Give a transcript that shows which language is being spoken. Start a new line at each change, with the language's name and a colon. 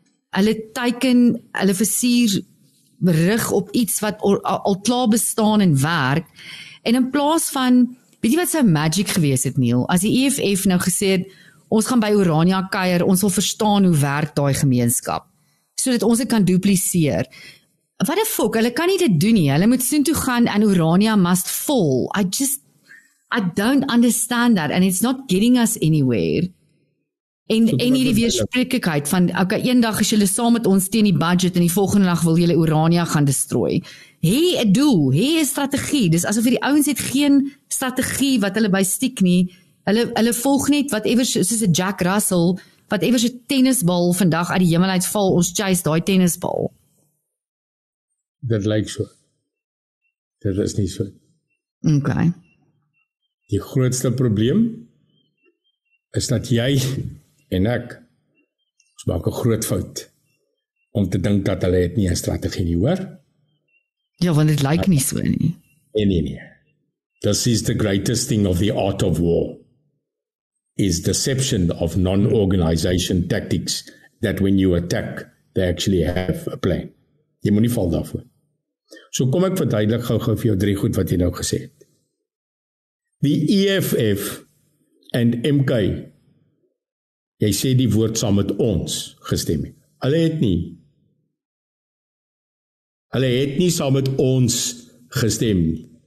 Afrikaans: hulle teiken, hulle versier rig op iets wat al klaar bestaan en werk, en in plaas van, weet jy wat so magic gewees het, Neil, as die EFF nou gesê het, ons gaan by Orania kuier, ons wil verstaan hoe werk daai gemeenskap, sodat ons dit kan dupliseer. Wat die fok, hulle kan nie dit doen nie, hulle moet soontoe gaan en
English: Orania must fall. I don't understand that, and it's not getting us anywhere.
Afrikaans: En hierdie weerspreklikheid van, okay, eendag is julle saam met ons teen die budget en die volgende dag wil julle Orania gaan destrooi. Hê 'n doel, hê 'n strategie. Dis asof die ouens het geen strategie wat hulle by stiek nie. Hulle volg net whatever, soos 'n Jack Russell, whatever 'n tennisbal vandag uit die hemel uitval, ons chase daai tennisbal. Dit lyk so. Dit is nie so. Okay. Die grootste probleem is dat jy en ek, ons maak 'n groot fout om te dink dat hulle het nie 'n strategie nie, hoor? Ja, want dit lyk nie so nie. Nee.
English: This is the greatest thing of the art of war, is deception of non-organization tactics, that when you attack, they actually have a plan.
Afrikaans: Jy moet nie val daarvoor. So kom ek verduidelik gou vir jou 3 goed wat jy nou gesê het. Die EFF en MK, jy sê die woord saam met ons gestem het. Hulle het nie saam met ons gestem nie.